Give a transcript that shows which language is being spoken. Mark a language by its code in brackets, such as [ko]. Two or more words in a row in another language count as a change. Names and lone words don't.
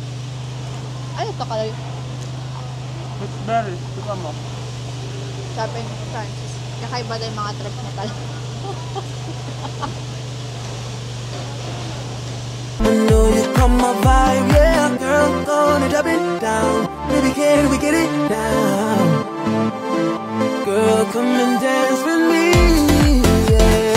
[tl] Ano ito kayo? [en] It's berry. Ito mo. [tl] Sabi ni Francis. Kakaiba din mga trip mo talaga. [en] I know you come my vibe, yeah, girl, gonna drop it down. Baby, can we get it now? Girl, come and dance with me, yeah.